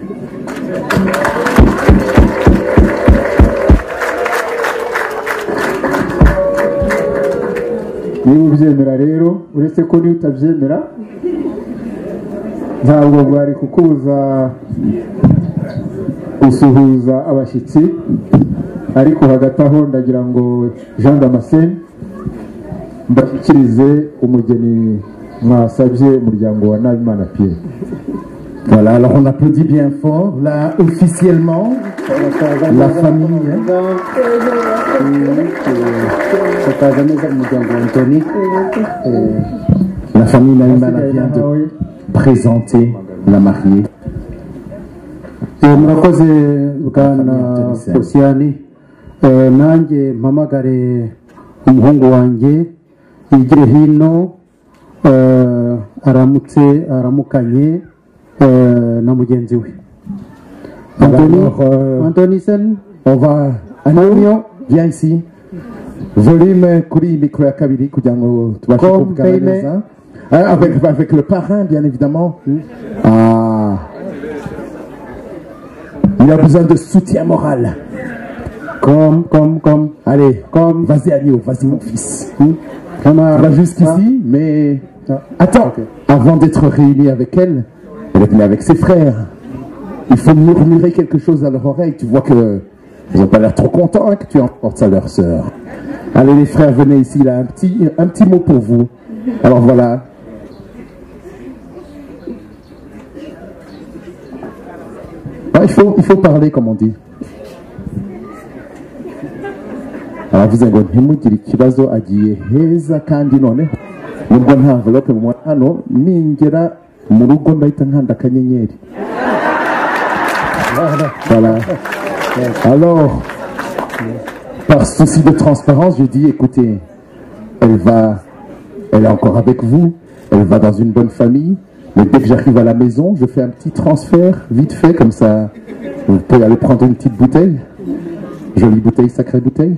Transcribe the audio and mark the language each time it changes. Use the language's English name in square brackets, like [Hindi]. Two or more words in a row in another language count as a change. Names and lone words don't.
[Kinyarwanda] Niba ubyemera rero, uretse ko niba utabyemera ntabwo bwari kukubuza gusuhuza abashyitsi, ariko hagati aho ndagira ngo Jean Damascene mbashyikirize umugeni mwasabye umuryango wa Nabimana Pierre. [French] Voilà, alors on applaudit bien fort. Là, officiellement, la famille. La famille Nabimana vient de présenter la mariée. [Kinyarwanda] Murakoze bwana Posiyani. Nanjye mpamagare umuhungu wanjye yigire hino, aramukanye na mugenzi we. [French] Anthony Sen, on va. Antonio, viens ici. [Kinyarwanda] Volume kuri micro ya kabiri kugira ngo tubashe kuvugana neza. [French] Avec le parrain, bien évidemment. Ah. Il a besoin de soutien moral. Comme. Allez, vas-y Agneau, vas-y mon fils. On va jusqu'ici, mais attends, okay. Avant d'être réunis avec elle, elle est venue avec ses frères. Il faut murmurer quelque chose à leur oreille. Tu vois que ils n'ont pas l'air trop contents que tu emportes ça à leur sœur. Allez les frères, venez ici, là, un petit mot pour vous. Alors voilà. Ah, il faut parler comme on dit. [Kinyarwanda] Aravuze ngo ntimugire ikibazo, agiye heza kandi noneho nubwo nta envelope mu hano, ningera mu rugo ndahita nkanda akanyenyeri. [French] Voilà. Alors, par souci de transparence, je dis écoutez, elle est encore avec vous, elle va dans une bonne famille, mais dès que j'arrive à la maison, je fais un petit transfert vite fait, comme ça vous pouvez aller prendre une petite bouteille, jolie bouteille, sacrée bouteille.